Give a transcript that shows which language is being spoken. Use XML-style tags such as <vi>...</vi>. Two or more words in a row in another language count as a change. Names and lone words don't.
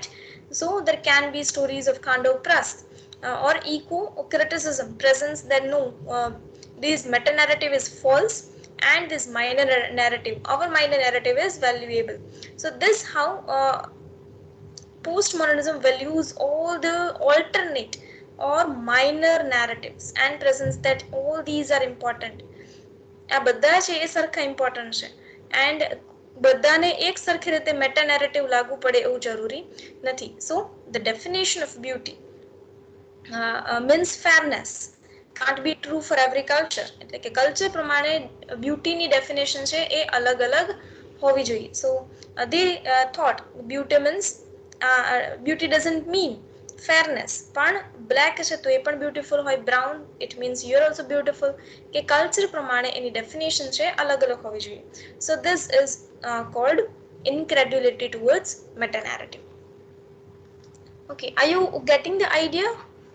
<en>So there can be stories of Khandav Prast or eco criticism presents that no, this meta narrative is false and this minor narrative, our minor narrative is valuable. So this how postmodernism values all the alternate or minor narratives and presents that all these are important.</en> <gu>આ બધા છે એ સરખા ઇમ્પોર્ટન્ટ છે, એન્ડ બધાને એક સરખી રીતે</gu> <en>meta narrative</en> <gu>લાગુ પડે એવું જરૂરી નથી.</gu> <en>so the definition of beauty means fairness can't be true for every culture.</en> <gu>એટલે કે કલ્ચર પ્રમાણે બ્યુટીની ડેફિનેશન છે એ અલગ અલગ હોવી જોઈએ.</gu> <en>સો they thought beauty means beauty doesn't mean fairness,</en> <gu>પણ બ્લેક છે તો એ પણ બ્યુટીફુલ હોય,</gu> <en>brown it means you are also beautiful,</en> <gu>કે કલ્ચર પ્રમાણે એની ડેફિનેશન છે અલગ અલગ હોવી જોઈએ.</gu> <en>so this is called incredulity towards meta narrative. Okay, are you getting the idea?</en>